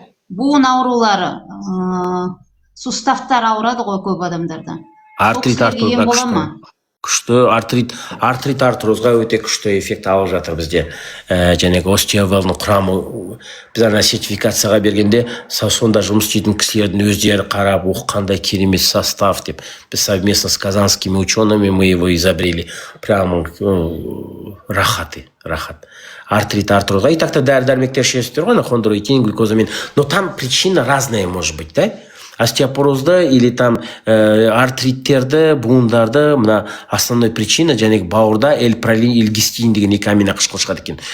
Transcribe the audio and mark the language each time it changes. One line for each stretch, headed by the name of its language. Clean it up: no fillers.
Kazakh: буын аурулары, суставтар ауырады ғой көп адамдарда. Артрит артурозға күшті, артрит артрозға өте күшті эффект алып жатыр бізде. Және остеовалдың құрамы, біз ана сертификацияға бергенде, сонда жұмыс істейтін кісілердің өздері қарап, қандай керемет состав деп.
Russian: Біз совместно с казанскими учеными мы его изобрели.
Kazakh: Прямо рахат. Артрит артрозға.
Russian: И так-то
Kazakh: дәрі-дәрмектер ішесіздер ғой,
Russian: хондроитин, глюкозамин. Но там причина разная может быть, да?
Kazakh: Остеопорозды или там артриттерді, буындарды, мына основной причина, және бауырда эльпролин, эльгистин деген екі амина қышқыл шығады екен.